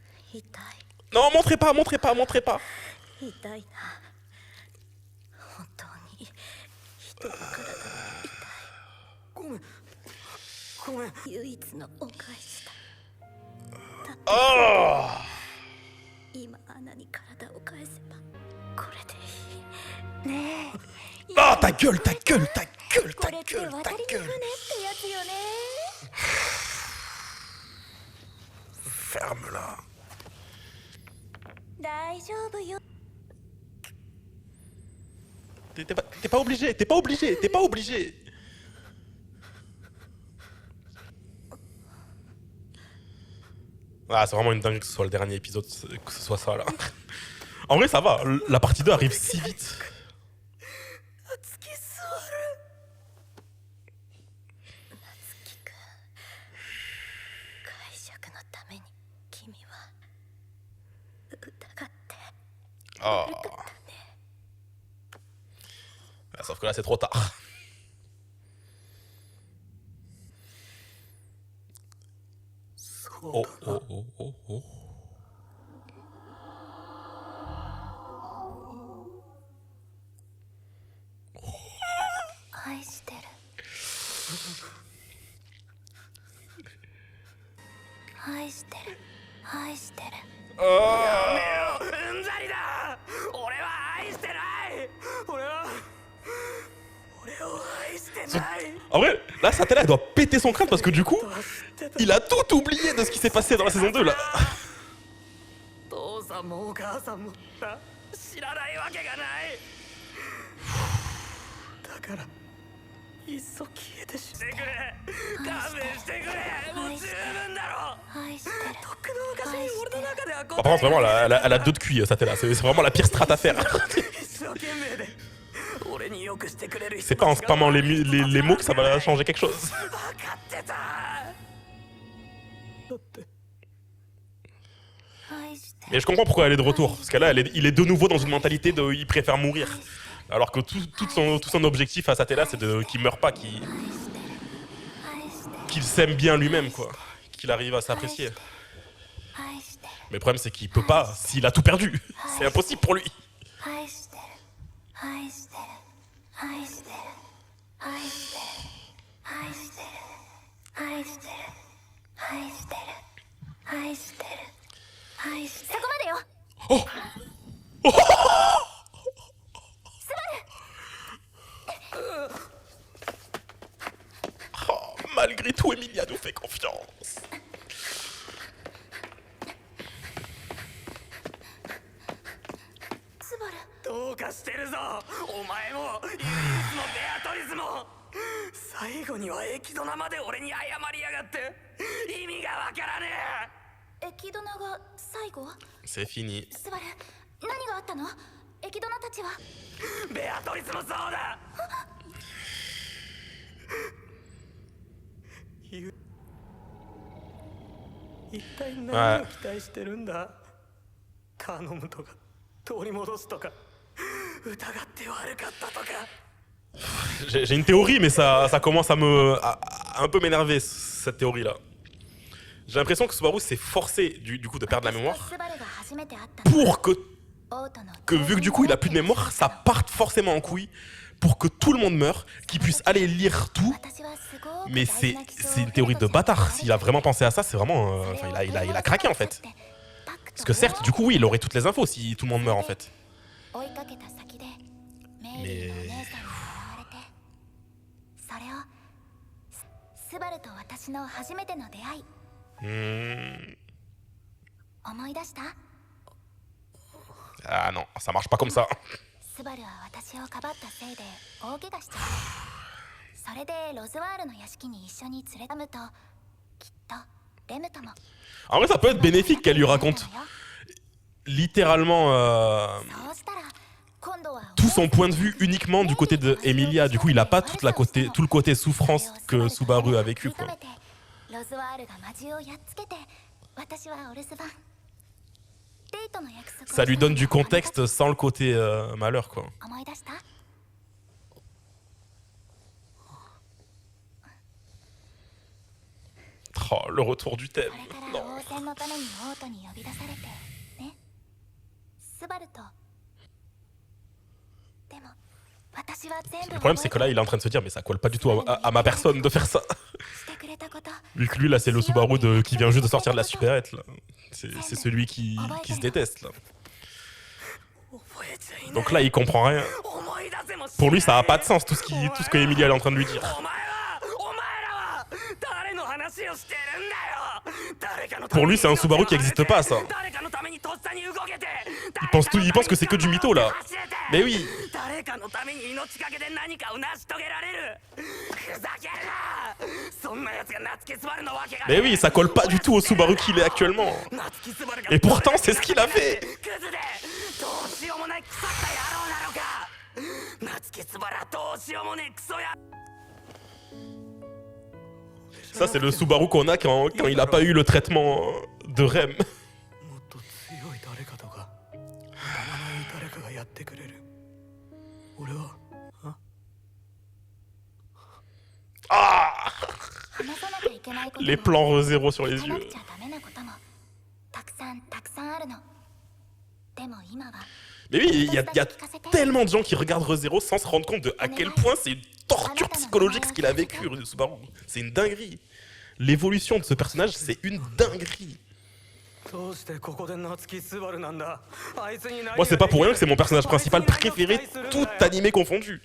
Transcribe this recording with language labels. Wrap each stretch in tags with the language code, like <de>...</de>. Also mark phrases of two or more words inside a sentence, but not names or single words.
<ja>痛い</ja> <fr>Non, montrez pas, montrez pas, montrez pas.</fr> <ja>痛いな本当に人の体がごめんごめん痛い唯一のお返しだ Oh 今アナに体を返せばこれでいいねえ</ja> <fr>Ah, ta gueule, ta gueule, ta gueule,</fr> <ja>こ</ja> <fr>ta</fr> <ja>れって</ja> <fr>gueule,</fr> <ja>渡</ja> <fr>ta</fr> <ja>りの船って</ja> <fr>gueule.</fr> <ja>やつよね</ja> <fr>Ferme-la.</fr> <ja>大丈夫よ</ja> <fr>T'es pas obligé, t'es pas obligé, t'es pas obligé. Ah, c'est vraiment une dinguerie que ce soit le dernier épisode, que ce soit ça là. En vrai, ça va, la partie 2 arrive si vite.</fr> <ja>突き座る夏樹くん解釈のために君は疑って Ah.</ja> <fr>Ah, sauf que là, c'est trop tard. Oh, oh, oh, oh, oh.</fr> <ja>愛してる愛してる愛してるうんざりだ俺は愛してない俺を愛してない</ja> <fr>En vrai, là, Satella, elle doit péter son crâne parce que du coup, il a tout oublié de ce qui s'est passé dans la saison 2 là.</fr> <ja>父さんもお母さんもな知らないわけがないだからいっそ消えてしてくれ勘弁してくれもう十分だろ愛してるとっくの昔に俺の中では</ja> <fr>Par contre, vraiment, elle a deux de cuit, Satella. C'est vraiment la pire strat à faire.</fr> <ja>一生懸命で俺によくしてくれる</ja> <fr>C'est pas en spammant les mots que ça va changer quelque chose.</fr> <ja>分かってただって愛して</ja> <fr>Et je comprends pourquoi elle est de retour. Parce que là, il est de nouveau dans une mentalité de il préfère mourir. Alors que tout son objectif à Satella, c'est qu'il meure pas, qu'il s'aime bien lui-même, quoi. Qu'il arrive à s'apprécier.</fr> <ja>愛してる</ja> <fr>Mais le problème, c'est qu'il peut pas s'il a tout perdu. C'est impossible pour lui.</fr> <ja>愛してる愛してる愛してる愛してる愛してる愛してる愛してる愛してる愛してるそこまでよ</ja> <fr>Oh Oh, malgré tout, Emilia nous fait confiance.</fr> <ja>スバルどうかしてるぞお前もユイウスもベアトリスも最後にはエキドナまで俺に謝りやがって意味がわからねエキドナが最後</ja> <fr>C'est fini.</fr> <ja>スバル何があったのエキドナたちはえベアトリスもそうだ一体何を期待してるんだ頼むとか取り戻すとか疑って悪かったとか</ja> <fr>J'ai une théorie, mais ça commence à un peu m'énerver, cette théorie-là. J'ai l'impression que Subaru s'est forcé, du coup, de perdre la mémoire,</fr> <ja>スバルが初めて会ったの</ja> <fr>pour que</fr> <ja>オートの</ja> <fr>vu que du coup il a plus de mémoire, ça parte forcément en couille pour que tout le monde meure, qu'il puisse aller lire tout.</fr> <ja>私はすごく</ja> <fr>Mais</fr> <ja>大事な基礎を</ja> <fr>c'est une théorie de bâtard. S'il a vraiment pensé à ça, c'est vraiment. Enfin, il a craqué en fait. Parce que certes, du coup, oui, il aurait toutes les infos si tout le monde meurt en fait.</fr> <ja>追いかけた先でメイリーのお姉さんに現れてそれをスバルと私の初めての出会い 思い出した</ja> <fr>Ah non, ça marche pas comme ça.</fr> <ja>スバルは私をかばったせいで大怪我しちゃってそれでロズワールの屋敷に一緒に連れたむときっとレムとも</ja> <fr>En vrai, ça peut être bénéfique qu'elle lui raconte littéralement</fr> <ja>そうしたら今度は</ja> <fr>tout son point de vue uniquement du côté de Emilia. Du coup, il a pas tout le côté souffrance que Subaru a vécu, quoi.</fr> <ja>ロズワールが魔獣をやっつけて私はお留守番デートの約束を</ja> <fr>Ça lui donne du contexte sans le côté malheur, quoi.</fr> <ja>思い出した</ja> <fr>Oh, Oh, le retour du thème.</fr> <ja>これから</ja> <fr>Non.</fr> <ja>応戦のために王都に呼び出されてねスバルとでも私は全部</ja> <fr>Le problème, c'est que là, il est en train de se dire, mais ça colle pas du tout à ma personne de faire ça.</fr> <ja>してくれたこと</ja> <fr>Vu que lui, là, c'est le Subaru qui vient juste de sortir de la supérette, là. C'est celui qui se déteste, là.</fr> <ja>覚えちゃいない</ja> <fr>Donc là, il comprend rien.</fr> <ja>思い出せもしない</ja> <fr>Pour lui, ça a pas de sens, tout ce que Emilia est en train de lui dire.</fr> <ja>お前らは誰の話をしてるんだよ誰かの</ja> <fr>Pour lui, c'est un Subaru qui existe pas, ça.</fr> <ja>誰かのためにとっさに動けて</ja> <fr>Il pense que c'est que du mytho, là. Mais oui.</fr> <ja>誰かのために命かけで何かを成し遂げられるふざけるなそんな奴が夏木スバルのわけが</ja> <fr>Mais oui, ça colle pas du tout au Subaru qu'il est actuellement.</fr> <ja>夏木スバルが</ja> <fr>Et pourtant, c'est ce qu'il a fait.</fr> <ja>クズでどうしようもない腐った野郎なのか夏木スバルはどうしようもねえクソや</ja> <fr>Ça, c'est le Subaru qu'on a quand il a pas eu le traitement de REM.</fr> <ja>もっと強い誰かとかたまない誰かがやってくれる俺は Ah 話さなきゃいけないことも</ja> <fr>Les plans zéro sur les</fr> <ja>聞かな</ja> <fr>yeux.</fr> <ja>くちゃダメなこともたくさんあるのでも今は</ja> <fr>Mais oui, il y a tellement de gens qui regardent ReZero sans se rendre compte de à quel point c'est une torture psychologique ce qu'il a vécu, Subaru. C'est une dinguerie. L'évolution de ce personnage, c'est une dinguerie.</fr> <ja>どうしてここで夏木スバルなんだあいつに何</ja> <fr>Moi, c'est pas pour rien que c'est mon personnage principal préféré, tout animé confondu.</fr>